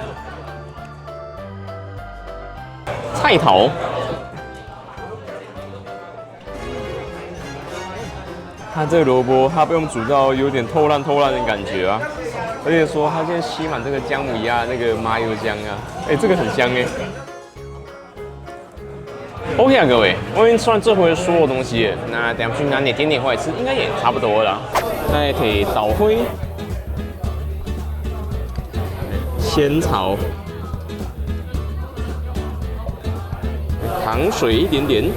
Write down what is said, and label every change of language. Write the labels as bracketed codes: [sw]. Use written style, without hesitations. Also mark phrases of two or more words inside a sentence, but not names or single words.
[zh] 菜頭，它這個蘿蔔，它被我們煮到有點透爛的感覺啊。而且說它現在吸滿這個薑母鴨那個麻油醬啊，這個很香哎。OK 啊，各位，我已經吃完這回的所有東西了，那等下去拿點點回來吃，應該也差不多了。再提豆花、仙草、糖水一點點。